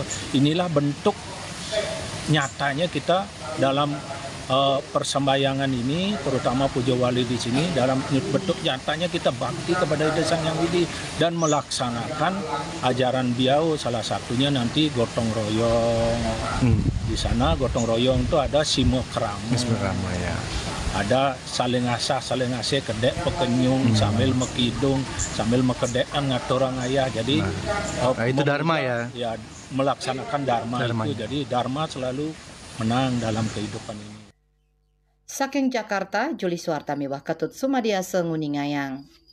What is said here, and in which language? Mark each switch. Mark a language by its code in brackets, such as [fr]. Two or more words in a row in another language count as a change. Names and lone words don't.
[id] Inilah bentuk nyatanya kita dalam persembayangan ini, terutama Pujawali di sini, dalam bentuk nyatanya kita bakti kepada Ide Sang Yang Widi dan melaksanakan ajaran beliau, salah satunya nanti gotong royong. Di sana gotong royong itu ada simo krama ya. Ada saling asih [ban] kedek pekenyung [id] sambil mekidung sambil [ban] mekedekan ngaturang ayah. [id] Jadi itu dharma ya. Ya, melaksanakan dharma itu. Jadi dharma selalu menang dalam kehidupan ini. [ban] Saking Jakarta, Juli Suarta miwah Ketut Sumadiasa Nguningayang.